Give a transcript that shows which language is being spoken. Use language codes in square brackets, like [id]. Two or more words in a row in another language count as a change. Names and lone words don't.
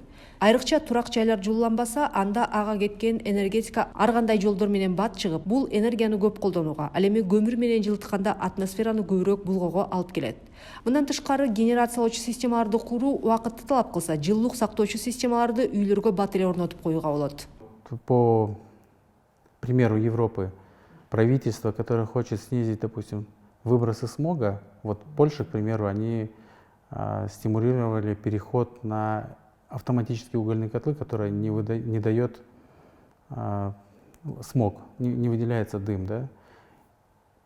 [ky] Айрыкча турак жайлар жууланбаса, анда ага кеткен энергетика ар кандай жолдор менен бат чыгып, бул энергияны көп колдонууга, ал эми көмүр менен жылытканда атмосфераны көбүрөөк булгоого алып келет. Мындан тышкары генерациялоочу системаларды куруу убакытты талап кылса, жылуулук сактоочу системаларды үйлөргө бат эле орнотуп коюуга болот. [ru] По примеру Европы, правительство, которое хочет снизить, допустим, выбросы смога, вот Польша, к примеру, они стимулировали переход на автоматические угольные котлы, которые не дает смог, не выделяется дым, да.